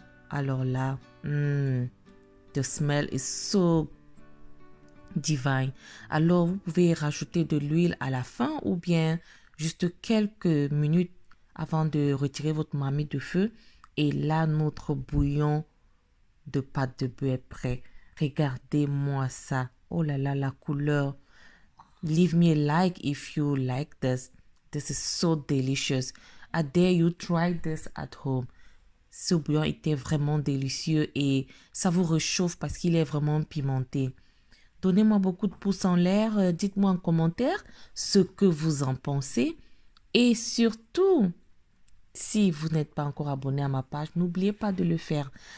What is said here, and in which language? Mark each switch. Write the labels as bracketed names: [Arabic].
[French] Alors là, [English] the smell is so divine. [French] Alors, vous pouvez rajouter de l'huile à la fin ou bien juste quelques minutes avant de retirer votre marmite de feu. Et là, notre bouillon de pâte de bœuf est prêt. Regardez-moi ça. Oh là là, la couleur. [English] Leave me a like if you like this. This is so delicious. I dare you try this at home. [French] Ce bouillon était vraiment délicieux et ça vous réchauffe parce qu'il est vraiment pimenté. Donnez-moi beaucoup de pouces en l'air. Dites-moi en commentaire ce que vous en pensez. Et surtout, si vous n'êtes pas encore abonné à ma page, n'oubliez pas de le faire.